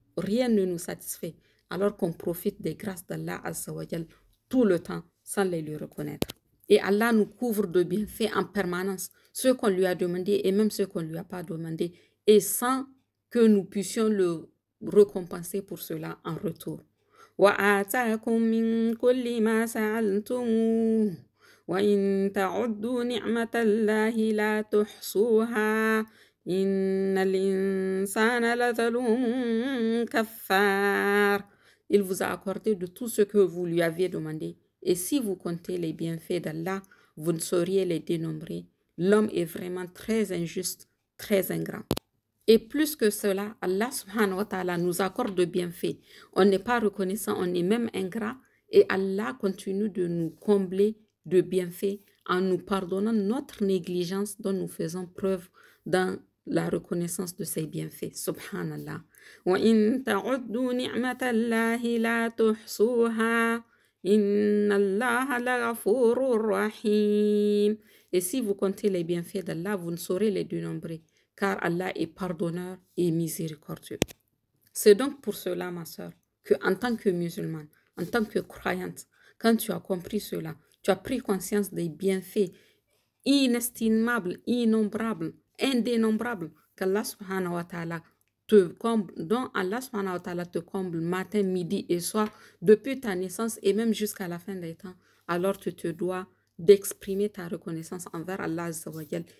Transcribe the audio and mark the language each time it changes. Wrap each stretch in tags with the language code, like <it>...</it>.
<fr>Rien ne nous satisfait, alors qu'on profite des grâces d'Allah Azza wa Jal tout le temps sans les lui reconnaître. Et Allah nous couvre de bienfaits en permanence, ceux qu'on lui a demandé et même ceux qu'on ne lui a pas demandé, et sans que nous puissions le récompenser pour cela en retour.</fr> <ar>وآتاكم من كل ما سألتموه وإن تعدوا نعمة الله لا تحصوها إن الإنسان لظلوم كفار.</ar> <fr>Il vous a accordé de tout ce que vous lui aviez demandé. Et si vous comptez les bienfaits d'Allah, vous ne sauriez les dénombrer. L'homme est vraiment très injuste, très ingrat. Et plus que cela, Allah subhanahu wa ta'ala nous accorde de bienfaits. On n'est pas reconnaissant, on est même ingrat. Et Allah continue de nous combler de bienfaits en nous pardonnant notre négligence dont nous faisons preuve dans la reconnaissance de ses bienfaits.</fr> <ar>Subhanallah. وَإِن تَعُدُّوا نِعْمَةَ اللَّهِ لَا تُحْصُوهَا Inna Allah la ghafurur rahim.</ar> <fr>Et si vous comptez les bienfaits d'Allah, vous ne saurez les dénombrer, car Allah est pardonneur et miséricordieux. C'est donc pour cela, ma soeur, que en tant que musulmane, en tant que croyante, quand tu as compris cela, tu as pris conscience des bienfaits inestimables, innombrables, indénombrables qu'Allah subhanahu wa ta'ala te comble, dont Allah subhanahu wa ta'ala te comble matin, midi et soir, depuis ta naissance et même jusqu'à la fin des temps, alors tu te dois d'exprimer ta reconnaissance envers Allah Azza wa Jal.</fr>